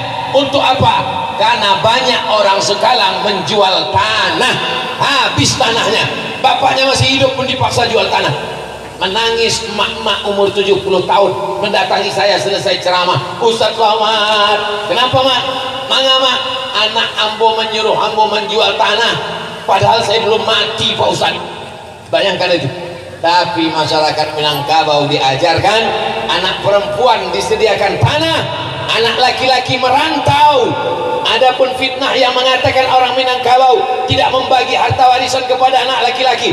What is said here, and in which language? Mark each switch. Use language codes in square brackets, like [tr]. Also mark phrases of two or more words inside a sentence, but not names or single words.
[id] Untuk apa? Karena banyak orang sekarang menjual tanah, habis tanahnya. Bapaknya masih hidup pun dipaksa jual tanah. Menangis emak-emak umur 70 tahun mendatangi saya selesai ceramah. Ustaz selamat. Kenapa mak? [min] Mangga mak, anak ambo menyuruh ambo menjual tanah. [id] Padahal saya belum mati Pak Ustaz. Bayangkan itu. Tapi masyarakat Minangkabau diajarkan, anak perempuan disediakan tanah, anak laki-laki merantau. Adapun fitnah yang mengatakan orang Minangkabau tidak membagi harta warisan kepada anak laki-laki.